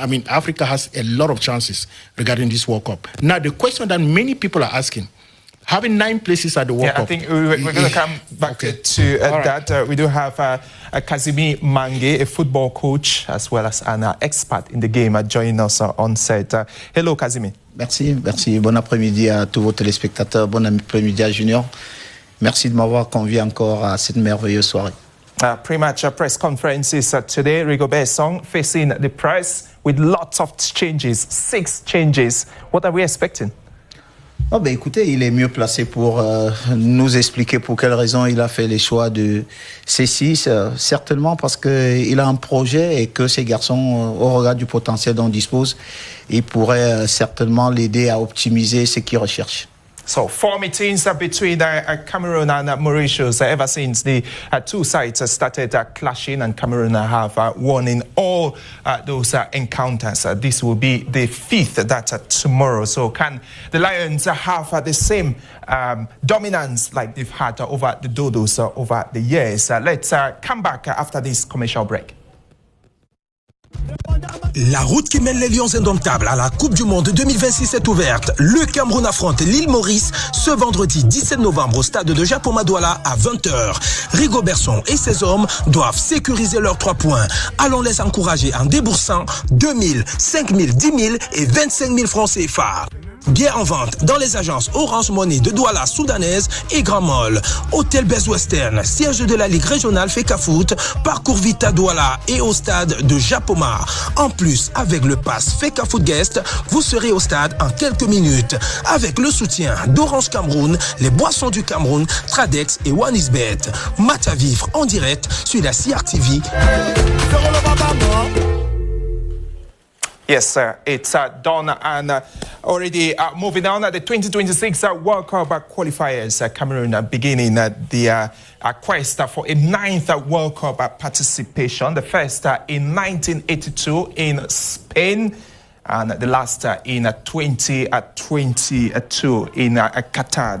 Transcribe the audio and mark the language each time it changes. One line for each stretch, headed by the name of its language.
English: Africa has a lot of chances regarding this World Cup. Now, the question that many people are asking, having 9 places at the World Cup. I think we're going to come back to that. We do have Kazimi Mange, a football coach, as well as an expert in the game, joining us on set. Hello, Kazimi.
French: Merci. Bon après-midi à tous vos téléspectateurs. Bon après-midi à Junior. Merci de m'avoir convié encore à cette merveilleuse soirée.
English: Pre-match press conferences today. Rigobert Song facing the press with lots of changes, 6 changes. What are we expecting?
French: Oh ben écoutez, il est mieux placé pour nous expliquer pour quelles raisons il a fait les choix de ces 6. Certainement parce qu'il a un projet et que ces garçons, au regard du potentiel dont ils disposent, ils pourraient certainement l'aider à optimiser ce qu'ils recherchent.
English: So 4 meetings between Cameroon and Mauritius ever since the two sides started clashing, and Cameroon have won in all those encounters. This will be the 5th that tomorrow. So can the Lions have the same dominance like they've had over the Dodos over the years? Let's come back after this commercial break.
French: La route qui mène les Lions indomptables à la Coupe du Monde 2026 est ouverte. Le Cameroun affronte l'île Maurice ce vendredi 17 novembre au stade de Japoma Douala à 20h. Rigobert Song et ses hommes doivent sécuriser leurs 3 points. Allons les encourager en déboursant 2 000, 5 000, 10 000 et 25 000 francs CFA. Bière en vente dans les agences Orange Money de Douala soudanaise et Grand Mall. Hôtel Best Western, siège de la Ligue régionale FECAFOOT, parcours Vita Douala et au stade de Japoma. En plus, avec le pass FECAFOOT Guest, vous serez au stade en quelques minutes. Avec le soutien d'Orange Cameroun, les boissons du Cameroun, Tradex et OneIsBet. Match à vivre en direct sur la CRTV.
English: Yes, sir. It's done and already moving on. The 2026 World Cup qualifiers, Cameroon beginning the quest for a 9th World Cup participation. The first in 1982 in Spain, and the last in 2022 in Qatar.